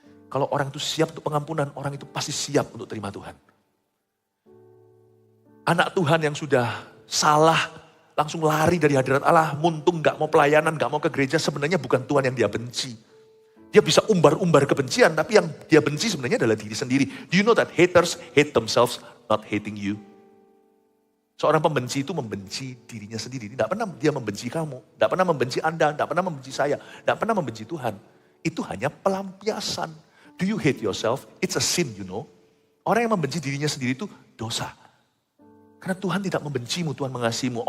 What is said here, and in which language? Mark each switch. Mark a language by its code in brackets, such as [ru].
[id] Kalau orang itu siap untuk pengampunan, orang itu pasti siap untuk terima Tuhan. Anak Tuhan yang sudah salah, langsung lari dari hadirat Allah, muntung gak mau pelayanan, gak mau ke gereja, sebenarnya bukan Tuhan yang dia benci. Dia bisa umbar-umbar kebencian, tapi yang dia benci sebenarnya adalah diri sendiri. [en] Do you know that haters hate themselves, not hating you? [id] Seorang pembenci itu membenci dirinya sendiri. Tidak pernah dia membenci kamu, tidak pernah membenci Anda, tidak pernah membenci saya, tidak pernah membenci Tuhan. Itu hanya pelampiasan. [en] Do you hate yourself? It's a sin, you know. [id] Orang yang membenci dirinya sendiri itu dosa. Karena Tuhan tidak membencimu, Tuhan mengasihimu.